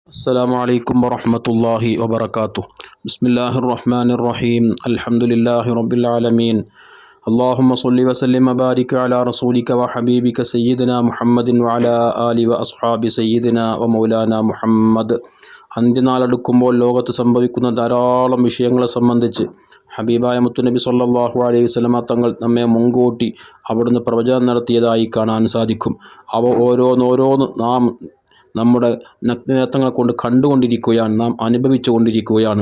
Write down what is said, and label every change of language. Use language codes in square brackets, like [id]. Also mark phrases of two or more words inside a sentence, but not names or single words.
[ar] السلام عليكم ورحمة الله وبركاته. بسم الله الرحمن الرحيم. الحمد لله رب العالمين. اللهم صل وسلم وبارك على رسولك وحبيبك سيدنا محمد وعلى آله وأصحاب سيدنا ومولانا محمد. [ml] അന്ത്യനാളെടുക്കുമ്പോൾ ലോകത്ത് സംഭവിക്കുന്ന ധാരാളം വിഷയങ്ങളെ സംബന്ധിച്ച് ഹബീബായ മുത്തുനബി [ar] صلى الله عليه وسلم [ml] തങ്ങൾ നമ്മെ മുൻകൂട്ടി അവിടുന്ന് പ്രവചനം നടത്തിയതായി കാണാൻ സാധിക്കും. അവ ഓരോന്നോരോന്ന് നാം നമ്മുടെ നഗ്നനേത്രങ്ങളെ കൊണ്ട് കണ്ടുകൊണ്ടിരിക്കുകയാണ്, നാം അനുഭവിച്ചു കൊണ്ടിരിക്കുകയാണ്.